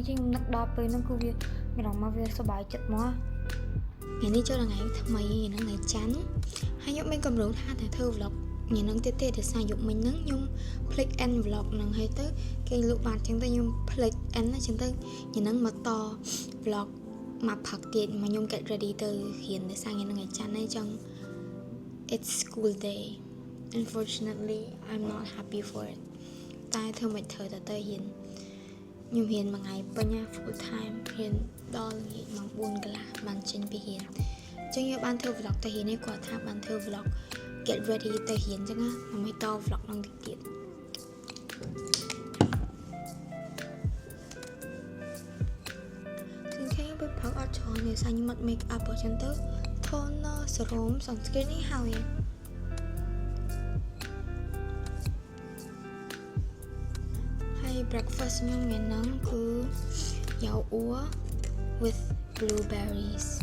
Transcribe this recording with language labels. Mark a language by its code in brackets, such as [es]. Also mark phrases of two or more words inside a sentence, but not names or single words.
[km] ជាងខ្ញុំនឹកដល់ពេលហ្នឹងគឺវាមានអារម្មណ៍មកវាសប្បាយចិត្តមកថ្ងៃនេះចូលថ្ងៃថ្មីថ្ងៃច័ន្ទហើយខ្ញុំមានកម្រោងថាតែធ្វើ vlog ញ៉ាំនឹងទៀតដោយសារ យប់មិញហ្នឹងខ្ញុំភ្លេច [en] end vlog [km] ហ្នឹងហើយទៅគេលក់បានចឹងទៅខ្ញុំភ្លេច end ចឹងទៅញ៉ាំនឹងមកត vlog មកផឹកទៀតមកខ្ញុំ [en] get ready [km] ទៅរៀនដោយសារញ៉ាំនឹងថ្ងៃច័ន្ទហើយចឹង [en] it's school day unfortunately I'm not happy for it [km] តែធ្វើមិនធ្វើទៅរៀនខ្ញុំរៀនមួយថ្ងៃពេញ [en] full time [km] រៀនដល់ល្ងាចម៉ោង 4 កន្លះបានចេញពីរៀនចឹងខ្ញុំបានធ្វើ vlog ទៅរៀននេះគាត់ថាបានធ្វើ [en] vlog get ready [km] ទៅរៀនចឹងណាដើម្បីត vlog នឹងទៀត គឺគេទៅផឹកអត់ច្រើនទេសាញ់មក [en] make up [km] អញ្ចឹងទៅ [en] toner serum sunscreen [km] នេះហើយ breakfast ខ្ញុំមានហ្នឹងគឺយ៉ាវអ៊ូ [en] with blueberries